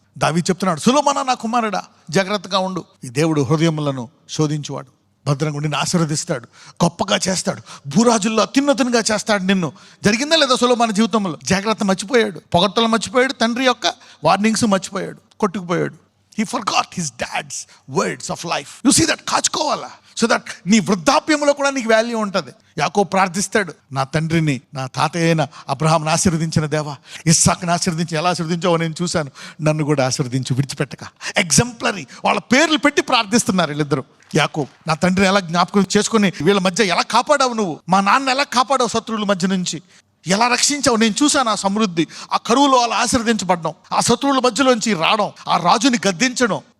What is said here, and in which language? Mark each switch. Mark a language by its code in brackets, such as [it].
[te] దావీదు చెప్తున్నాడు, సొలొమోనా నా కుమారుడా, జాగ్రత్తగా ఉండు. ఈ దేవుడు హృదయములను శోధించువాడు. భద్రంగా నిన్ను ఆశీర్వదిస్తాడు, గొప్పగా చేస్తాడు, భూరాజుల్లో అత్యున్నతంగా చేస్తాడు నిన్ను. జరిగిందా లేదా సొలొమోను జీవితంలో? జాగ్రత్త మర్చిపోయాడు, పొగడ్తలు మర్చిపోయాడు, తండ్రి యొక్క వార్నింగ్స్ మర్చిపోయాడు, కొట్టుకుపోయాడు. [en] He forgot his dad's words of life. You see that? [te] కాచుకోవాలా, [en] so that [te] నీ వృద్ధాప్యంలో కూడా నీకు వాల్యూ ఉంటుంది. యాకోబు ప్రార్థిస్తాడు, నా తండ్రిని, నా తాతయ్య అయిన అబ్రహాంని ఆశీర్వదించిన దేవా, ఇస్సాకుని ఆశీర్వదించి ఎలా ఆశీర్వదించావో నేను చూశాను, నన్ను కూడా ఆశీర్వదించు, విడిచిపెట్టక. ఎగ్జంప్లరీ. వాళ్ళ పేర్లు పెట్టి ప్రార్థిస్తున్నారు వీళ్ళిద్దరు. యాకోబు, నా తండ్రిని ఎలా జ్ఞాపకం చేసుకుని వీళ్ళ మధ్య ఎలా కాపాడావు నువ్వు, మా నాన్న ఎలా కాపాడావు శత్రువుల మధ్య నుంచి, ఎలా రక్షించావు, నేను చూశాను ఆ సమృద్ధి, ఆ కరువులో అలా ఆశీర్వదించబడడం, ఆ శత్రువుల మధ్యలోంచి రావడం, ఆ రాజుని గద్దించడం.